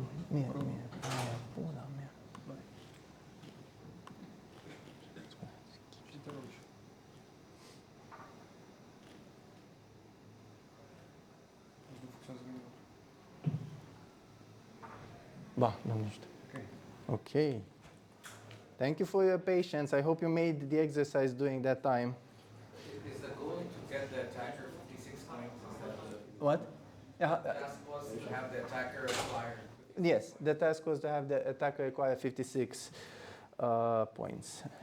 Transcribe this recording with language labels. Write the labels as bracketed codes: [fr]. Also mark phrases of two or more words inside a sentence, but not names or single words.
[ro] Mie. Aia, pula mea. Și te rogi. Nu funcționează nimic. Ba, nu știu. Ok. [en] Okay. Thank you for your patience. I hope you made the exercise during that time. Is the goal to get the attacker 56 points instead of the What? task was to have the attacker acquire? Yes, the task was to have the attacker acquire 56 points.